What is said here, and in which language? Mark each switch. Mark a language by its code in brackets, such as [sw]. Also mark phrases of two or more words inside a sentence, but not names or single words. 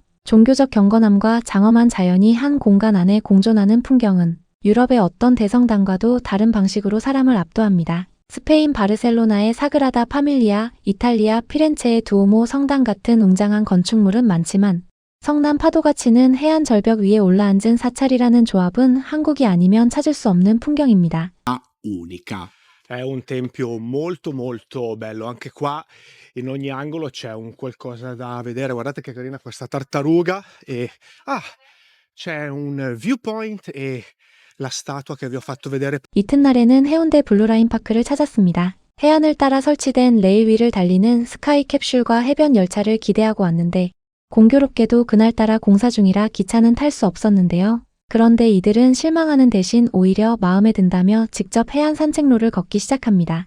[ko] 종교적 경건함과 장엄한 자연이 한 공간 안에 공존하는 풍경은 유럽의 어떤 대성당과도 다른 방식으로 사람을 압도합니다. 스페인 바르셀로나의 사그라다 파밀리아, 이탈리아 피렌체의 두오모 성당 같은 웅장한 건축물은 많지만 성남 파도가 치는 해안 절벽 위에 올라앉은 사찰이라는 조합은 한국이 아니면 찾을 수 없는 풍경입니다. [it] Unica. È un tempio molto molto bello, anche qua in ogni angolo c'è un qualcosa da vedere. Guardate che carina questa tartaruga e c'è un viewpoint e la statua che vi ho fatto vedere. [ko] 이튿날에는 해운대 블루라인 파크를 찾았습니다. 해안을 따라 설치된 레일 위를 달리는 스카이 캡슐과 해변 열차를 기대하고 왔는데 공교롭게도 그날따라 공사 중이라 기차는 탈 수 없었는데요. 그런데 이들은 실망하는 대신 오히려 마음에 든다며 직접 해안 산책로를 걷기 시작합니다.